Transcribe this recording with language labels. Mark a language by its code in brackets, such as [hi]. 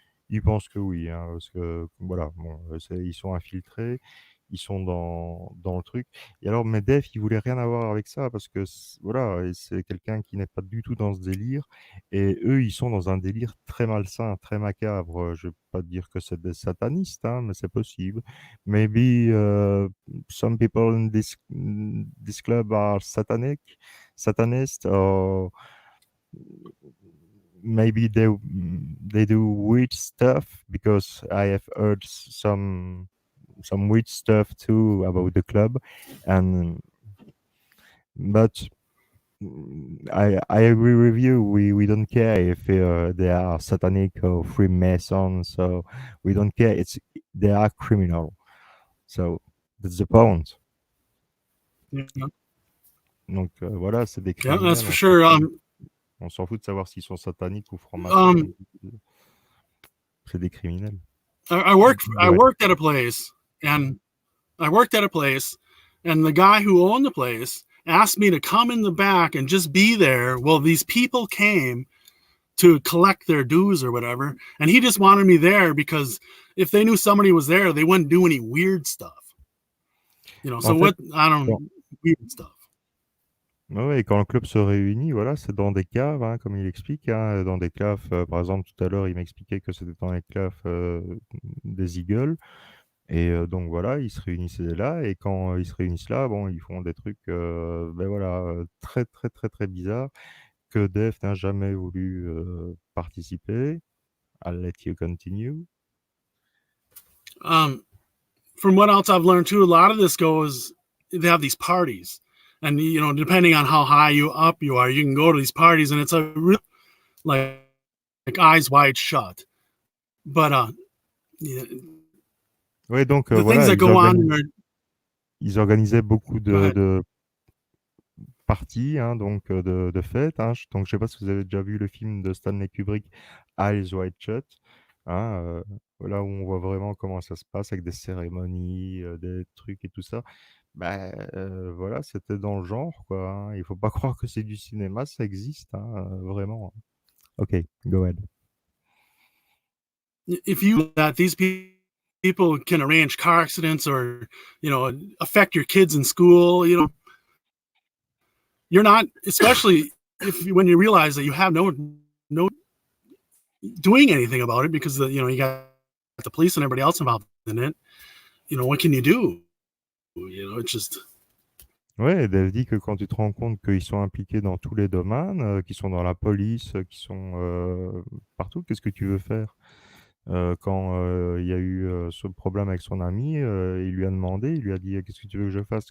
[fr] Il pense que oui, hein, parce que voilà, bon, ils sont infiltrés, ils sont dans le truc. Et alors, Medvedev, il voulait rien avoir avec ça parce que voilà, et c'est quelqu'un qui n'est pas du tout dans ce délire. Et eux, ils sont dans un délire très malsain, très macabre. Je vais pas dire que c'est des satanistes, hein, mais c'est possible. [en] Maybe some people in this club are satanist, or maybe they do weird stuff, because I have heard some weird stuff too about the club. And but I agree with you. We don't care if they are satanic or Freemasons, so we don't care. They are criminal, so that's the point. Yeah, [fr] Donc voilà, c'est des [en] yeah, that's for sure. [fr] On s'en fout de savoir s'ils sont sataniques ou francs-maçons. C'est des criminels. [en] I worked I Go ahead. worked at a place, and I worked at a place, and the guy who owned the place asked me to come in the back and just be there. Well, these people came to collect their dues or whatever, and he just wanted me there because if they knew somebody was there, they wouldn't do any weird stuff. So [fr] En fait, [en] what? I don't [fr] quand, [en] weird stuff. [fr] ouais, quand le club se réunit, voilà, c'est dans des caves, hein, comme il explique, hein, dans des caves. Par exemple, tout à l'heure, il m'expliquait que c'était dans les caves des Eagles. Et donc voilà, ils se réunissaient là, et quand ils se réunissent là, bon, ils font des trucs, ben voilà, très, très, très, très bizarres, que Dave n'a jamais voulu participer. [en] I'll let you continue. From what else I've learned too, a lot of this goes. They have these parties, and depending on how high you are, you can go to these parties, and it's a real like eyes wide shut. But yeah, [fr] Ouais, donc [en] the things [fr] voilà, [en] that go on are. [fr] ils organisaient beaucoup [en] Go ahead. [fr] de parties, hein, donc de fêtes, hein. Donc je sais pas si vous avez déjà vu le film de Stanley Kubrick, Eyes Wide Shut, hein, là où on voit vraiment comment ça se passe avec des cérémonies, des trucs et tout ça. Bah, voilà, c'était dans le genre, quoi, hein. Il faut pas croire que c'est du cinéma, ça existe, hein, vraiment. [en] OK, go ahead. If you that these people can arrange car accidents or affect your kids in school, you're not, especially if when you realize that you have no doing anything about it because you got the police and everybody else involved in it. What can you do? It's just. [fr] Ouais, Dave dit que quand tu te rends compte qu'ils sont impliqués dans tous les domaines, qu'ils sont dans la police, qu'ils sont partout, qu'est-ce que tu veux faire? Quand il y a eu ce problème avec son ami, il lui a demandé, il lui a dit: «Qu'est-ce que tu veux que je fasse?